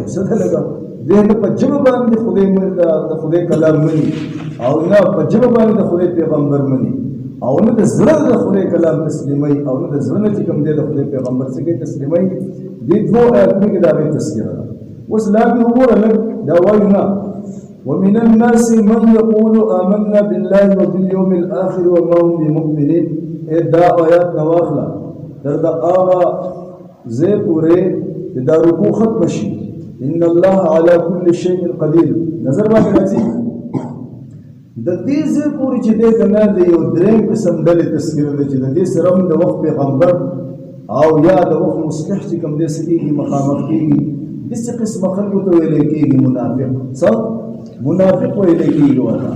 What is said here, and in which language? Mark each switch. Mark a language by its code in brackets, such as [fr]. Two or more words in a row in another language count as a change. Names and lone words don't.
[ps] څه ده لکه دې نه په ژبه باندې د خدای کلام مني او نه په ژبه باندې د خدای پیغمبر مني او نه د زړه د خدای کلام تسلیموي او نه د زړه نه چې کوم دی د خدای پیغمبر څخه تسلیموي. دې دوه آیتونو کې دا غي تذکره ده. اوس لاندې وګوره لږ دا وایو نه [ar] ومن الناس من يقول آمنا بالله وباليوم الآخر وما هم بمؤمنين. [ps] دا آیات نواخله تر دا هغه ځای پورې چې دا رکوع ختم شي [ar] ان الله على كل شيء قدير. [ps] نظر باندې راځي د دې ځای پورې چې دی که نه د یو درېیم قسم ډلې تذکره ده چې د دې سره هم د وخت پیغمبر او یا د وخت مصلح چې کوم دی څه کېږي مخامخ کېږي. داسې قسمه خلکو ته ویلی کېږي منافق. څه منافق ویلی کېږي ورته.